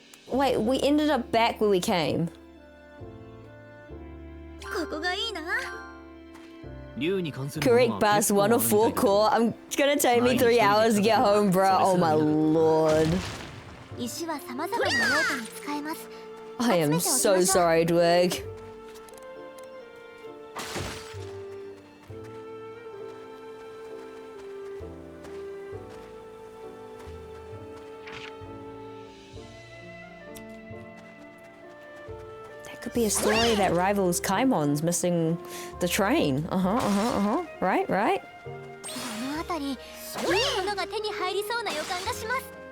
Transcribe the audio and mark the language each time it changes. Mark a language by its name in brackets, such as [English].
[English] Wait, we ended up back where we came. [Japanese] ここがいいな。 [English] Correct bus, 104 core. It's gonna take me 3 hours to get home, bro. Oh my lord. [Japanese] 石は様々な用途に使えます。 [English] I am so sorry, Dwig. That could be a story that rivals Kaimon's missing the train. Right? [Japanese] この辺り、いいものが手に入りそうな予感がします。